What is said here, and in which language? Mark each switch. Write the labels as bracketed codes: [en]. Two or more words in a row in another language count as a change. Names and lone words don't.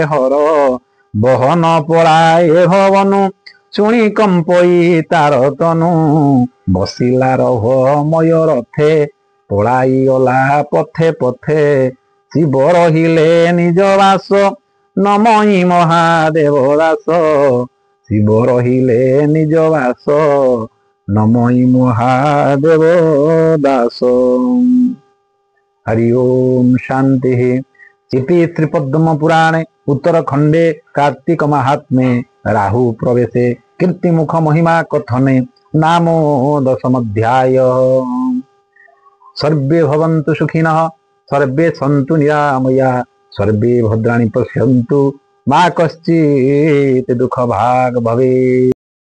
[or] ହର, ବହନ ପଳାଏ ଭବନୁ ଶୁଣି କମ୍ପଇ ତାର ତନୁ, ବସିଲା ରହ ମୟ ରଥେ ପଳାଇ ଗଲା ପଥେ ପଥେ, ଶିବ ରହିଲେ ନିଜ ବାସ ନମଇ ମହାଦେବ ଦାସ, ଶିବ ରହିଲେ ନିଜ ବାସ ନମଇ ମହାଦେବ ଦାସ। ହରି ଓಂ ଶାନ୍ତି। [sa] इति श्रीपद्म पुराणे उत्तरखंडे कार्तिक महात्म्ये राहु प्रवेशे कीर्तिमुख महिमा कथने नामो दशमध्याय। सर्वे भवन्तु सुखिनः, सर्वे सन्तु निरामया, सर्वे भद्राणि पश्यन्तु मा कश्चित् दुःख भाग् भवेत्।